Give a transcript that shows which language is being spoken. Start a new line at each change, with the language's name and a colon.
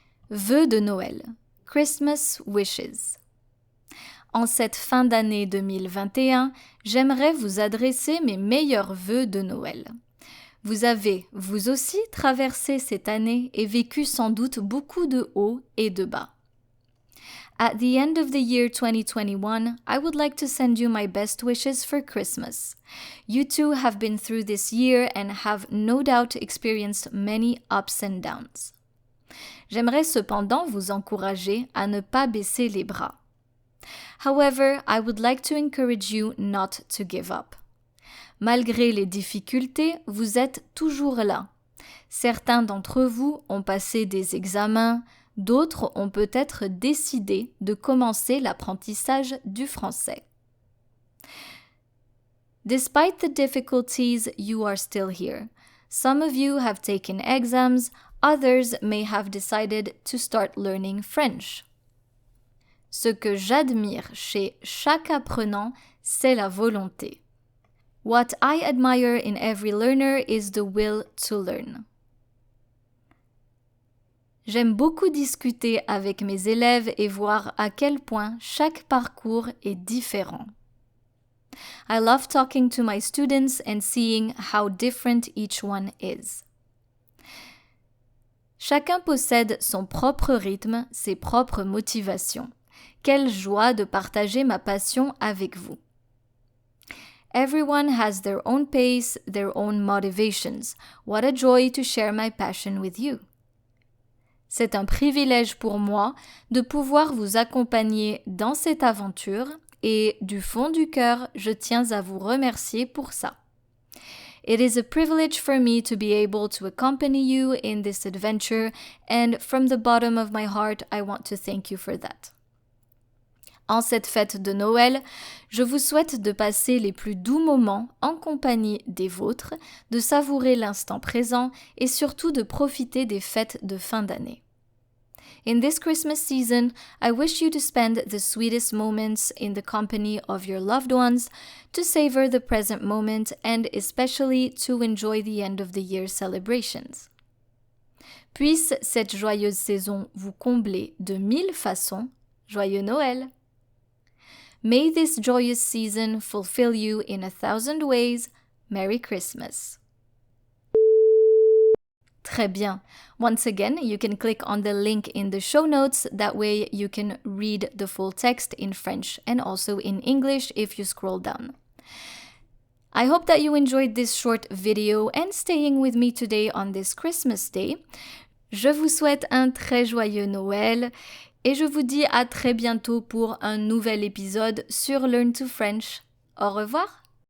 French: Vœux de Noël.
English: Christmas wishes.
French: En cette fin d'année 2021, j'aimerais vous adresser mes meilleurs vœux de Noël. Vous avez, vous aussi, traversé cette année et vécu sans doute beaucoup de hauts et de bas.
English: At the end of the year 2021, I would like to send you my best wishes for Christmas. You too have been through this year and have no doubt experienced many ups and downs.
French: J'aimerais cependant vous encourager à ne pas baisser les bras.
English: However, I would like to encourage you not to give up.
French: Malgré les difficultés, vous êtes toujours là. Certains d'entre vous ont passé des examens, d'autres ont peut-être décidé de commencer l'apprentissage du français.
English: Despite the difficulties, you are still here. Some of you have taken exams, others may have decided to start learning French.
French: Ce que j'admire chez chaque apprenant, c'est la volonté.
English: What I admire in every learner is the will to learn.
French: J'aime beaucoup discuter avec mes élèves et voir à quel point chaque parcours est différent.
English: I love talking to my students and seeing how different each one is.
French: Chacun possède son propre rythme, ses propres motivations. Quelle joie de partager ma passion avec vous.
English: Everyone has their own pace, their own motivations. What a joy to share my passion with you.
French: C'est un privilège pour moi de pouvoir vous accompagner dans cette aventure et du fond du cœur, je tiens à vous remercier pour ça.
English: It is a privilege for me to be able to accompany you in this adventure, and from the bottom of my heart, I want to thank you for that.
French: En cette fête de Noël, je vous souhaite de passer les plus doux moments en compagnie des vôtres, de savourer l'instant présent et surtout de profiter des fêtes de fin d'année.
English: In this Christmas season, I wish you to spend the sweetest moments in the company of your loved ones, to savor the present moment, and especially to enjoy the end of the year celebrations.
French: Puisse cette joyeuse saison vous combler de 1000 façons. Joyeux Noël!
English: May this joyous season fulfill you in 1,000 ways. Merry Christmas!
French: Très bien.
English: Once again, you can click on the link in the show notes. That way you can read the full text in French and also in English if you scroll down. I hope that you enjoyed this short video and staying with me today on this Christmas day.
French: Je vous souhaite un très joyeux Noël et je vous dis à très bientôt pour un nouvel épisode sur Learn to French. Au revoir!